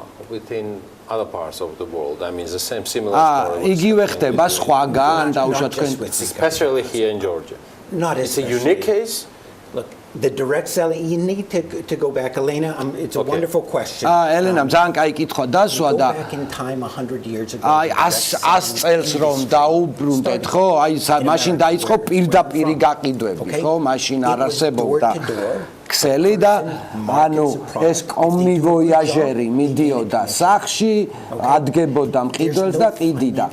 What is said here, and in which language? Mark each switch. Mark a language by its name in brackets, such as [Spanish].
[English] within other parts of the world. I mean, the same similar story. [Georgian] იგივე ხდება სხვაგან დაუშვათ თქვენ [English] especially here in Georgia. It's a unique case. Look, the direct selling you need to go back Elena it's a wonderful question. [Georgian] ელენა ძალიან კაი კითხვა დასვა და [English] back in time 100 years ago. [Georgian] აი 100 წელს რომ დაუბრუნდეთ ხო? აი მაშინ დაიწყო პირდაპირი გაყიდვები ხო? მაშინ არ არსებობდა ქსელი და ანუ ეს კომივოიაჟერი მიდიოდა სახში, ადგებოდა მყიდველს და ყიდიდა.